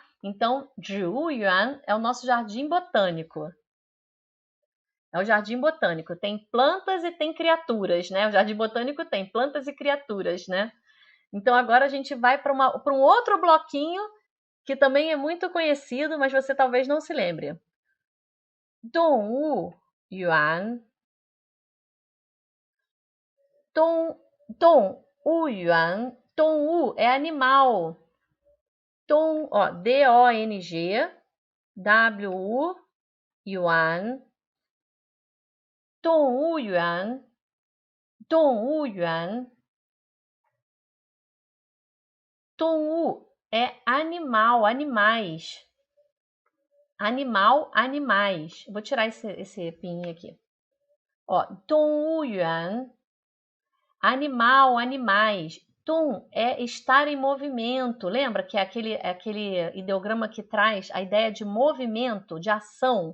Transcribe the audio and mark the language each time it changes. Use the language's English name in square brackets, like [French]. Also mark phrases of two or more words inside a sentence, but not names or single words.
[Portuguese] Então, 植物园 é o nosso jardim botânico. É o jardim botânico. Tem plantas e tem criaturas, né? O jardim botânico tem plantas e criaturas, né? Então, agora a gente vai para um outro bloquinho que também é muito conhecido, mas você talvez não se lembre. [Chinese] 动物园 动物园 动物 [Portuguese] é animal. D-O-N-G, W-U, [Chinese] yuan, 动物园，动物园，动物 [Portuguese] é animal, animais. Animal, animais. Vou tirar esse pinho aqui. Ó, [Chinese] 动物园, [Portuguese] animal, animais. Tum é estar em movimento. Lembra que é aquele ideograma que traz a ideia de movimento, de ação.